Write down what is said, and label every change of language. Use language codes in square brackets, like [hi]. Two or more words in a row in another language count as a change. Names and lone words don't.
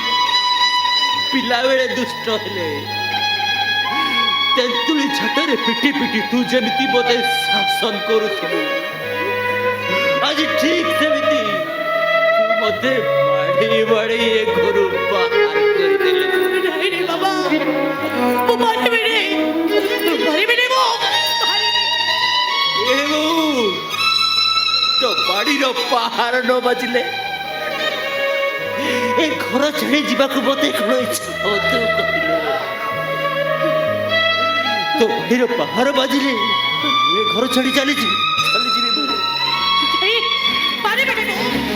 [or] ପିଲାବେଳେ ଦୁଷ୍ଟ ହେଲେ ତେନ୍ତୁଳି ଝାଟରେ ପିଟି ପିଟି ତୁ ଯେମିତି ମୋତେ ଶାସନ କରୁଥିଲୁ, ଆଜି ଠିକ୍ ସେମିତି ତୁ ମୋତେ ବାଡ଼େଇ ବାଡ଼େଇ ଏ ଘରୁ ବାହାର କରିଦେଲୁ। ନାହିଁ ରେ ବାବା, ଓ ମାରିବେ ରେ, ମାରିବେ ରେ ଓ। ଏ ବୋଉ, ତୋ ବାଡ଼ିର ପାହାର ନ ବାଜିଲେ ଏ ଘର ଛାଡ଼ି ଯିବାକୁ ମୋତେ କ'ଣ ଇଚ୍ଛା ହବ ତୁ କହିଲୁ? ତୋ ବାଡ଼ିର ପାହାର ବାଜିଲେ ମୁଁ ଏ ଘର ଛାଡ଼ି ଚାଲିଯିବି ବୋଉ। ନାହିଁ, ମାରିବେ ରେ ଓ।